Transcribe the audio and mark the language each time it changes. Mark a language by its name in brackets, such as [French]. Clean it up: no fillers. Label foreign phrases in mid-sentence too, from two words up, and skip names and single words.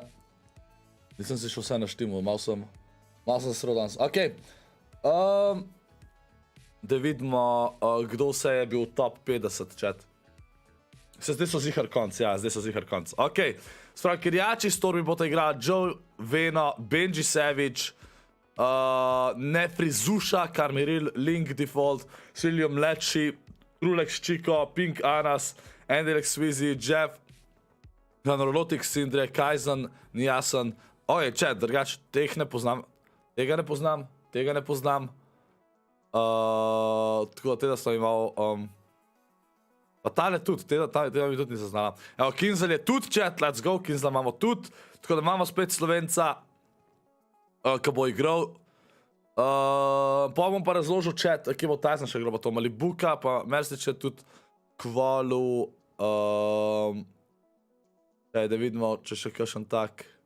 [Slovenian] Nisem si še vse naštimal, malo sem srl danes. Okej. Da vidimo, kdo vse je bil top 50, chat. Zdaj so zihar konc, ja, zdaj so zihar konc. Okej. Spravi, Kirjači Stormi bodo igrali Joe, Veno, Benji Savage, Nefrizuša, Karmiril, Link Default, Silio Mleči, Trulex Chico, Pink Anas, Endelek Swizy, Jeff, Ganorolotic Sindre, Kaizen, Nijasen. Oje, chat, drugač, teh ne poznam. Tega ne poznam, tega ne poznam. Tako da teda sem imel... Pa tale tudi, teda mi tudi nisem znala. Evo, K1nzlla je tudi, [English] chat, let's go, [Slovenian] K1nzlla imamo tudi. Tako da imamo spet Slovenca, ki bo igral. Pa bom pa razložil, chat, kje bo Tyson še igral, pa to Malibuka, pa Mersič je tudi kvalu. Da vidimo, če še kakšen tak.